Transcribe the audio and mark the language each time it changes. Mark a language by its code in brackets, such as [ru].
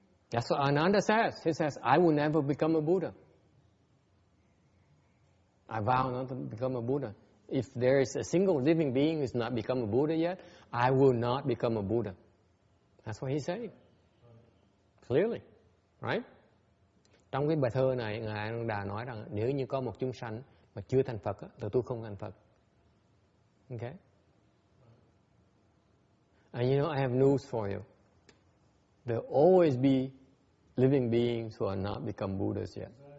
[en] That's what Ananda says. He says, I will never become a Buddha. I vow not to become a Buddha. If there is a single living being who has not become a Buddha yet, I will not become a Buddha. That's what he's saying. Clearly. Right? [vi] Trong cái bài thơ này, Ngài Ananda nói rằng nếu như có một chúng sanh mà chưa thành Phật thì tôi không thành Phật. [en] Okay? And you know, I have news for you. There will always be living beings who are not become Buddhas yet.